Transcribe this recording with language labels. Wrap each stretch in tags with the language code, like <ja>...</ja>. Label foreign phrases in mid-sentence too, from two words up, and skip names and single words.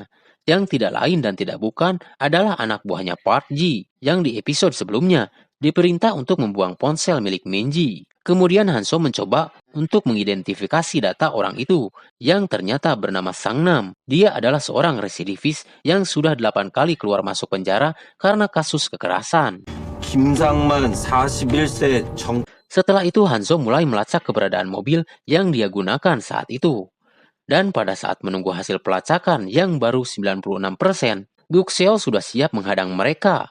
<id>Yang tidak lain dan tidak bukan adalah anak buahnya Park Ji yang di episode sebelumnya diperintah untuk membuang ponsel milik Minji. Kemudian Hanzo mencoba untuk mengidentifikasi data orang itu yang ternyata bernama Sang Nam. Dia adalah seorang residivis yang sudah 8 kali keluar masuk penjara karena kasus kekerasan.</id> <ko>김상만 41세 정.</ko> <id>Setelah itu Hanzo mulai melacak keberadaan mobil yang dia gunakan saat itu. Dan pada saat menunggu hasil pelacakan yang baru 96%, Guk Seol sudah siap menghadang mereka.</id>